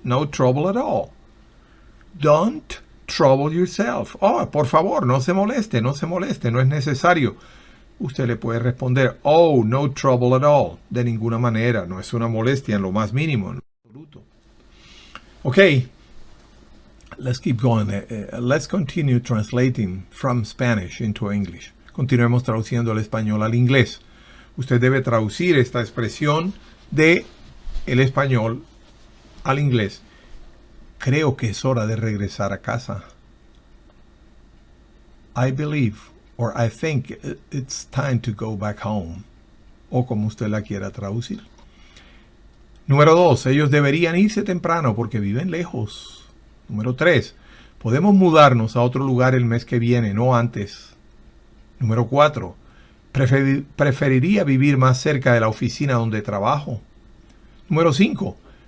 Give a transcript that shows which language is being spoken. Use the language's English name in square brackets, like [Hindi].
[English] No trouble at all. Don't trouble yourself. [Spanish] Oh, por favor, no se moleste, no se moleste, no es necesario. Usted le puede responder, [English] oh, no trouble at all. [Spanish] De ninguna manera, no es una molestia en lo más mínimo, en absoluto. [English] Okay, let's keep going. Let's continue translating from Spanish into English. [Spanish] Continuemos traduciendo el español al inglés. Usted debe traducir esta expresión de el español al inglés. Creo que es hora de regresar a casa. [English] I believe or I think it's time to go back home. [Spanish] O como usted la quiera traducir. Número 2. Ellos deberían irse temprano porque viven lejos. Número 3. Podemos mudarnos a otro lugar el mes que viene, no antes. Número 4. Preferiría vivir más cerca de la oficina donde trabajo. Número 5.